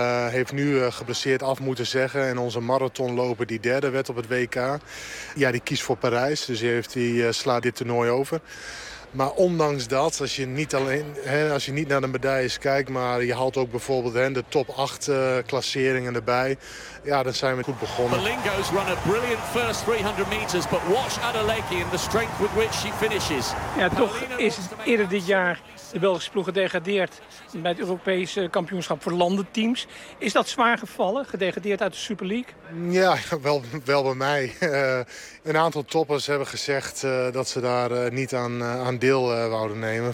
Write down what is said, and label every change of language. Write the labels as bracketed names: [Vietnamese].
[Dutch] Heeft nu geblesseerd af moeten zeggen. En onze marathonloper die 3e werd op het WK. Ja, die kiest voor Parijs, dus slaat dit toernooi over. Maar ondanks dat, als je niet naar de medailles kijkt, maar je haalt ook bijvoorbeeld de top 8 klasseringen erbij. Ja, dan zijn we goed begonnen. [English] Malingo's run a brilliant first 300 meters, but watch Adeleke and the strength with which she finishes. [Dutch] Ja, toch is eerder dit jaar de Belgische ploeg gedegradeerd bij het Europese kampioenschap voor landenteams. Is dat zwaar gevallen, gedegradeerd uit de Super League? Ja, wel bij mij. Een aantal toppers hebben gezegd dat ze daar niet aan deel wouden nemen.